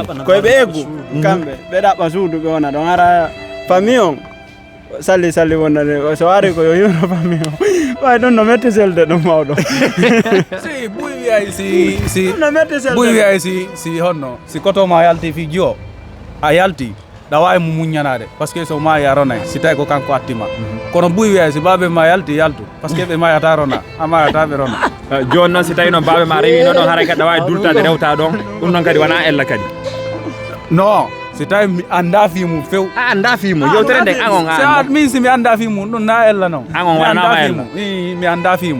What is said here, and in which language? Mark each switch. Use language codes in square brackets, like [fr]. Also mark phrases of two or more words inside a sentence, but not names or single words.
[ff] koye ɓe eggu kamɓe ɓe ɗaɓɓa suudu ɓe wona ɗon hara famille on salli wonade so ari ko yo yuro famille o way ɗum no metti selde ɗum mawɗo si ɓuy wiyay ɓuy wiyay si honno si kotoma yalti fi jiyo a yalti ɗa wawi mo muñanade [fr] par ce que [ff] so ma ya ronay si tawi ko kanko attima kono ɓuy wiyay si babe ma yalti yaltu [fr] par ce que [ff] ɓe mayata rona a mayataɓe rona joni noon si tawi noon babe ma rewino ɗon haray kadi ɗa wawi dultade rewta ɗon ɗum noon kadi wona ella kadi non si tawi mi anda fimu few a anda fimu yewtere nde an on a min si mi anda fimu ɗum na ella noon an on wanama ella mi anda fimu